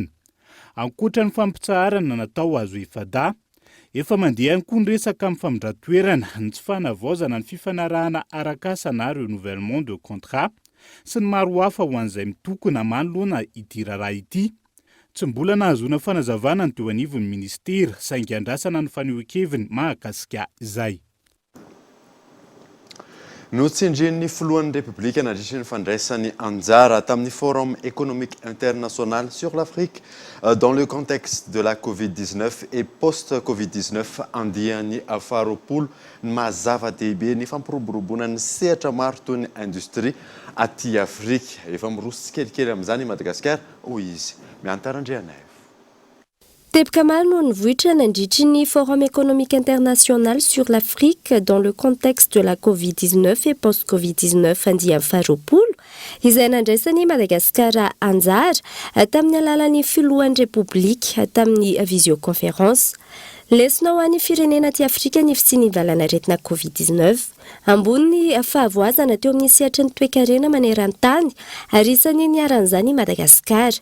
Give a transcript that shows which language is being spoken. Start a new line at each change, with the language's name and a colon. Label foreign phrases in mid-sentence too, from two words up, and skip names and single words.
Malagasy: Ankoatra ny fampitsaharana natao azo ifada, efa mandeha ihany koa ny resaka amin'ny famindran-toerana ny tsy fanavaozana ny fifanarahana arak'asa na
French: renouvellement de contrat
Malagasy: sy ny maro hafa ho an'izay mitokona manoloana ity raharaha ity. Tsy mbola nahazoana fanazavana ny teo anivon'ny ministera saingy andrasana ny fanehoan-keviny mahakasika izay. Notsindrin'ny filohan'ny République nandritra ny fandraisany anjara tamin'ny
French: Forum économique international sur l'Afrique dans le contexte de la Covid-19 et post-Covid-19
Malagasy: andiany faharoapolo ny mahazava-dehibe ny fampiroboroboana ny sehatra maro toy ny industrie aty Afrika. Efa miroso tsikelikely amin'izany i Madagasikara hoy izy. Miantarandreanay. Tebka maro no nivohitra nandritry ny
French: Forum économique international sur l'Afrique dans le contexte de la Covid-19 et post-Covid-19
Malagasy: andiany faharoapolo izay nandraisany Madagasikara anjara tamin'ny alalan'ny filohan'ny République tamin'ny visioconférence. Lesona ho an'ny firenena aty Afrika ny fitsinivalana aretina Covid-19. Ambony fahavoazana teo amin'ny sehatra ny toe-karena maneran-tany ary isan'ny niaran'izany Madagasikara.